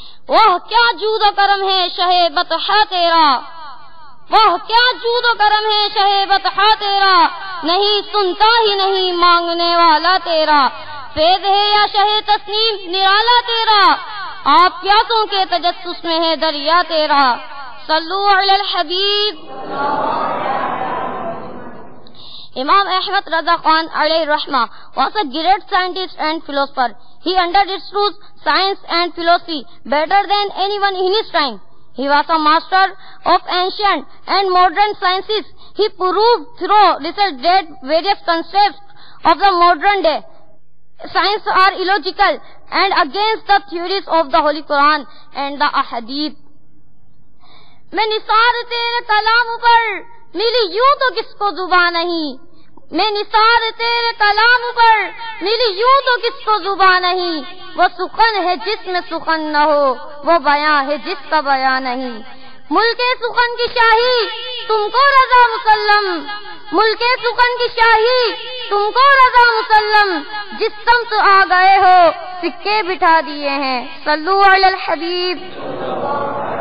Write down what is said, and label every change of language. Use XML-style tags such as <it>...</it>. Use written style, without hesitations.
<ur>وہ کیا جود و کرم ہے شہ بطحہ تیرا، وہ کیا جود و کرم ہے شہ بطحہ تیرا، نہیں سنتا ہی نہیں مانگنے والا تیرا، فیض ہے یا شہ تسنیم نرالا تیرا، آپ پیاسوں کے تجسس میں ہے دریا تیرا.</ur> <ar>صلو علی الحبیب.</ar> <en>Imam Ahmad Raza Khan alayhi rahma was a great scientist and philosopher. He understood science and philosophy better than anyone in his time. He was a master of ancient and modern sciences. He proved through research that various concepts of the modern day science are illogical and against the theories of the Holy Quran and the Ahadith.</en> <ur>میں نثار تیرے کلام پر ملی یوں تو کس کو زبان نہیں، میں نثار تیرے کلام پر ملی یوں تو کس کو زبان نہیں، وہ سخن ہے جس میں سخن نہ ہو، وہ بیاں ہے جس کا بیاں نہیں۔ ملک سخن کی شاہی تم کو رضا مسلم، ملک سخن کی شاہی تم کو رضا مسلم، جس سمت آ گئے ہو سکے بٹھا دیے ہیں،</ur> <ar>صلو علی الحبیب۔</ar>